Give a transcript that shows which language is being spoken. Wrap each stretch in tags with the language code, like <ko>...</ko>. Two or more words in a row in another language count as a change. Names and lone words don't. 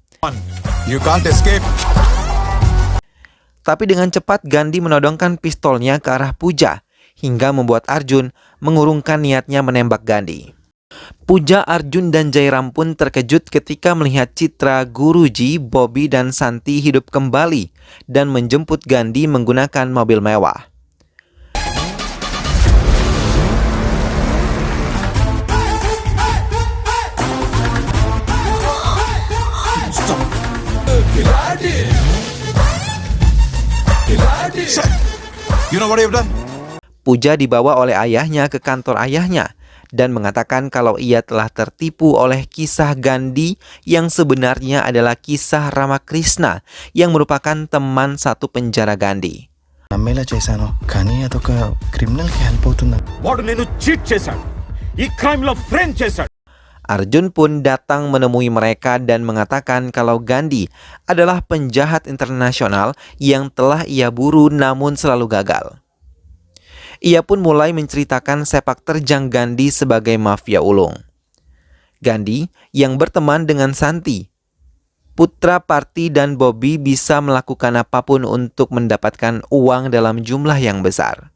<en>You can't escape.</en> <id>Tapi dengan cepat Gandhi menodongkan pistolnya ke arah Pooja hingga membuat Arjun mengurungkan niatnya menembak Gandhi. Pooja, Arjun, dan Jairam pun terkejut ketika melihat citra Guruji, Bobby, dan Santi hidup kembali dan menjemput Gandhi menggunakan mobil mewah.</id> <en>You know what you've done?</en> <id>Pooja dibawa oleh ayahnya ke kantor ayahnya dan mengatakan kalau ia telah tertipu oleh kisah Gandhi yang sebenarnya adalah kisah Ramakrishna yang merupakan teman satu penjara Gandhi.</id> <te>నమ్మేలా చేశాను కానీ అదొక క్రిమినల్కి హెల్ప్ అవుతుందా వాడు నేను చీట్ చేశాడు. ఈ క్రైమ్ లో ఫ్రేమ్ చేశాడు.</te> <id>Arjun pun datang menemui mereka dan mengatakan kalau Gandhi adalah penjahat internasional yang telah ia buru namun selalu gagal. Ia pun mulai menceritakan sepak terjang Gandhi sebagai mafia ulung. Gandhi yang berteman dengan Santi, putra Parti, dan Bobby bisa melakukan apapun untuk mendapatkan uang dalam jumlah yang besar.</id>